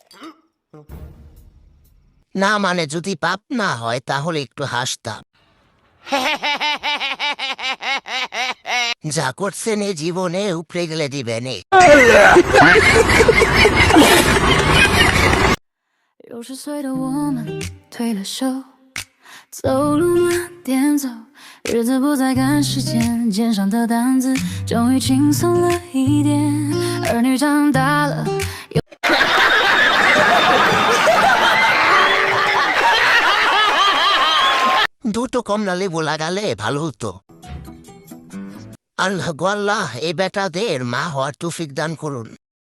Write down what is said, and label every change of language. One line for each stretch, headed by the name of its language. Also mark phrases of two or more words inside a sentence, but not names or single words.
Bangla: না মানে যদি পাপ না হয় তাহলে একটু হাসতাম। যা করছেন এই জীবনে উপরে গেলে দিবেন।
Chinese: 60岁的我们退了休，走路慢点走，日子不再赶时间，肩上的担子终于轻松了一点。儿女长大了，
Bangla: দুটো কমলা লেবু লাগালে ভালো হতো। আল্লাহ গো আল্লাহ, এই বেটাদের মা হওয়ার তৌফিক দান করুন।